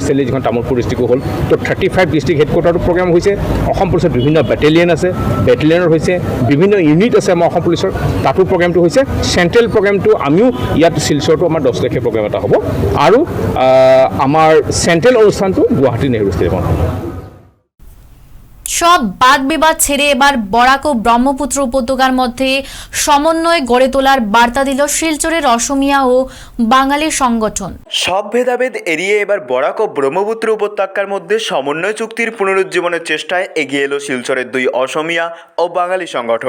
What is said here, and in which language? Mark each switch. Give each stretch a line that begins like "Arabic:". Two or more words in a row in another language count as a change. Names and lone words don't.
Assamese: ৰিচেণ্টলি যিখন তামোলপুৰ ডিষ্ট্ৰিক্টো হ'ল। তো 35
English: district headquarter program
Assamese: হৈছে। অসম পুলিচৰ বিভিন্ন বেটেলিয়ন আছে, বেটেলিয়নৰ হৈছে বিভিন্ন ইউনিট আছে আমাৰ অসম পুলিচৰ, তাতো প্ৰগ্ৰেমটো হৈছে।
English: central program
Assamese: আমিও ইয়াত শিলচৰটো আমাৰ 10 তাৰিখে প্ৰগ্ৰেম এটা হ'ব। আৰু আমাৰ চেণ্ট্ৰেল অনুষ্ঠানটো গুৱাহাটী নেহৰু ষ্টেডিয়ামত হ'ব।
Bangla: সব বাদ বিবাদ ছেড়ে এবার বরাক ও ব্রহ্মপুত্র উপত্যকার মধ্যে সমন্বয় গড়ে তোলার বার্তা দিল শিলচরের অসমিয়া ও বাঙালি সংগঠন। সব ভেদাভেদ এড়িয়ে এবার বরাক ও ব্রহ্মপুত্র উপত্যকার মধ্যে সমন্বয় চুক্তির পুনরুজ্জীবনের চেষ্টায় এগিয়ে এলো শিলচরের 2 অসমিয়া ও বাঙালি সংগঠন।